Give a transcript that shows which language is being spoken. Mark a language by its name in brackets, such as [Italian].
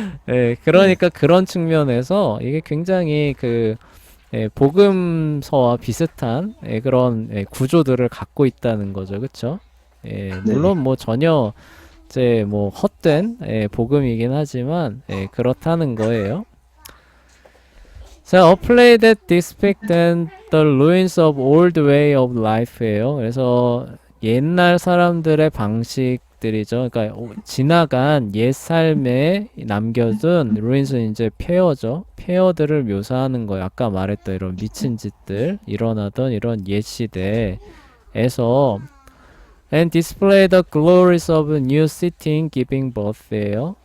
[Korean] 예, 그러니까 그런 측면에서 이게 굉장히 예, 복음서와 비슷한 예, 그런 예, 구조들을 갖고 있다는 거죠. 그쵸? 예, 물론 뭐 전혀 이제 뭐 헛된 예, 복음이긴 하지만 예, 그렇다는 거예요. [English] 자, a play that depicts the ruins of old way of life예요. [Korean] 그래서 옛날 사람들의 방식들이죠. 그러니까 지나간 옛 삶에 남겨둔 ruins는 이제 폐허죠. 폐허들을 묘사하는 거예요. 아까 말했던 이런 미친 짓들 일어나던 이런 옛 시대에서 [English] and display the glories of a new city giving birth [Korean] 예요.